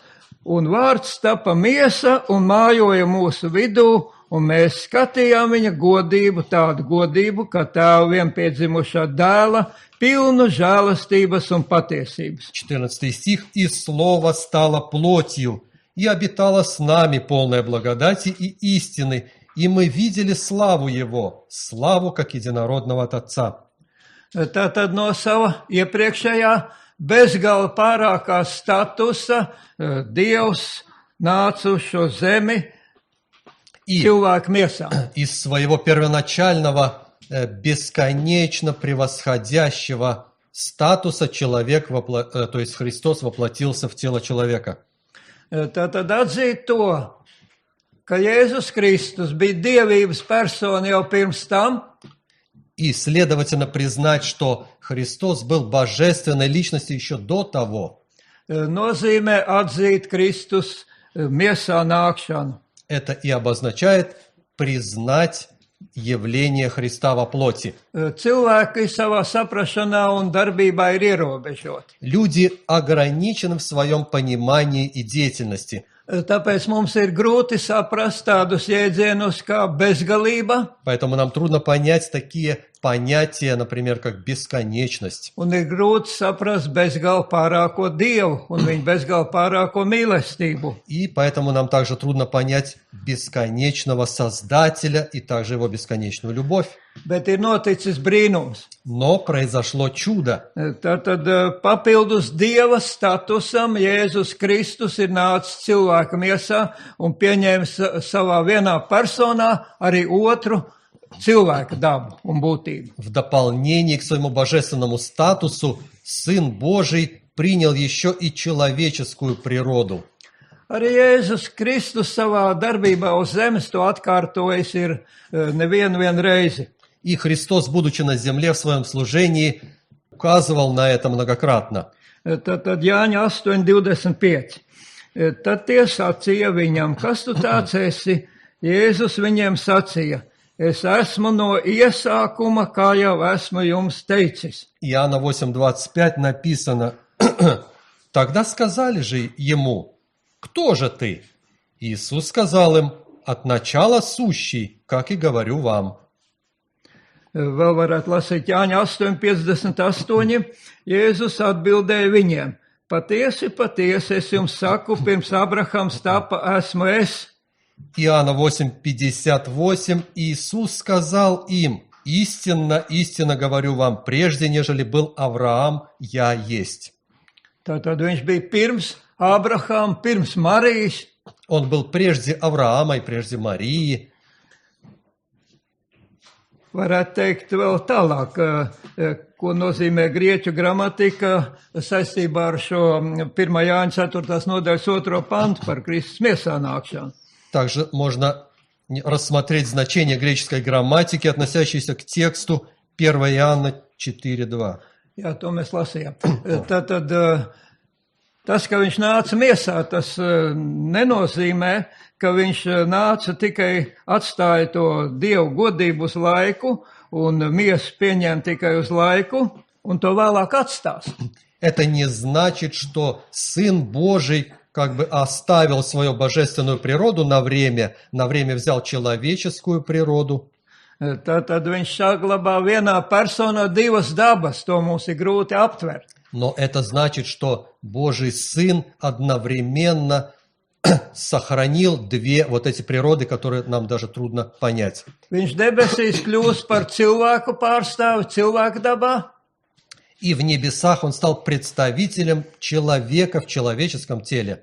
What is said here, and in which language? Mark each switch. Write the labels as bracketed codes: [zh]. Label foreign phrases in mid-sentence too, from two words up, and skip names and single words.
[lv] Un vārds tapa miesa un mājoja mūsu vidū, un mēs skatījām viņa godību, tādu godību, kā tēva vienpiedzimušā dēla, pilnu žēlastības un patiesības. [ru] 14 стих. «И Слово стало плотью, и обитало с нами, полное благодати и истины, и мы видели славу Его, славу, как единородного от Отца». [lv] Tātad no sava iepriekšējā bezgala pārākā statusa Dievs nāca uz šo zemi cilvēku miesā. [ru] Из своего первоначального, бесконечно превосходящего статуса человек, то есть Христос воплотился в тело человека. [lv] Tātad atzīt to, ka Jēzus Kristus bija dievības persona jau pirms tam. [ru] И, следовательно, признать, что Христос был божественной личностью еще до того, [lv] nozīmē atzīt Kristus miesā nākšanu. [ru] это и обозначает признать явление Христа во плоти. [lv] Cilvēki savā saprašanā un darbībā ir ierobežoti. [ru] Люди ограничены в своем понимании и деятельности. [lv] Tāpēc mums ir grūti saprast tādus jēdzienus kā bezgalība, [ru] Поэтому нам трудно понять такие понятие, например, как бесконечность. [lv] Un ir grūti saprast bezgalā pārāko Dievu un viņa bezgalā pārāko mīlestību. [ru] И поэтому нам также трудно понять бесконечного Создателя и также его бесконечную любовь. [lv] Bet ir noticis brīnums. [ru] Но произошло чудо. [lv] Tātad papildus Dieva statusam Jēzus Kristus ir nācis cilvēka miesā un pieņēmis savā vienā personā arī otru cilvēka dabu un būtību. [ru] В дополнение к своему божественному статусу Сын Божий принял еще и человеческую природу. [lv] Arī Jēzus Kristus savā darbībā uz zemes to atkārtojis ir nevienu reizi. [ru] И Христос, будучи на земле в своем служении, указывал на это многократно. [lv] Tad Jāņa 8:25. Tad tie sacīja viņam, kas tu tāds esi? Jēzus viņiem sacīja, es esmu no iesākuma, kā jau esmu jums teicis. [ru] Иоанна 8:25 написано: «Тогда сказали же ему, кто же ты?» Иисус сказал им: «От начала сущий, как и говорю вам». [lv] Vēl varētu lasīt Jāņa 8:58. Jēzus atbildēja viņiem, patiesi, patiesi, es jums saku, pirms Abrahams tapa, esmu es. [ru] Иоанна 8:58. Иисус сказал им: «Истинно, истинно говорю вам, прежде нежели был Авраам, я есть». [lv] Tātad viņš bija pirms Abrahama, pirms Marijas. [ru] Он был прежде Авраама и прежде Марии. [lv] Varētu teikt vēl tālāk, ko nozīmē grieķu gramatika saistībā ar šo 1. Jāņa 4. nodaļas 2. pantu par Kristus miesā nākšanu. [ru] Также можно рассмотреть значение греческой грамматики, относящейся к тексту 1 Иоанна 4:2. [lv] Jā, to mēs lasījām. Tātad tas, ka viņš nāca miesā, tas nenozīmē, ka viņš nāca tikai atstāja to Dievu godību uz laiku un miesu pieņēma tikai uz laiku un to vēlāk atstās. [ru] Это не значит, что Сын Божий как бы оставил свою божественную природу на время взял человеческую природу. [lv] Tad viņš saglabā vienā personā divas dabas, to mums ir grūti aptvert. [ru] Но это значит, что Божий Сын одновременно сохранил две вот эти природы, которые нам даже трудно понять. [lv] Viņš debesīs kļūst par cilvēku pārstāvi, cilvēka dabā. [ru] И в небесах он стал представителем человека в человеческом теле.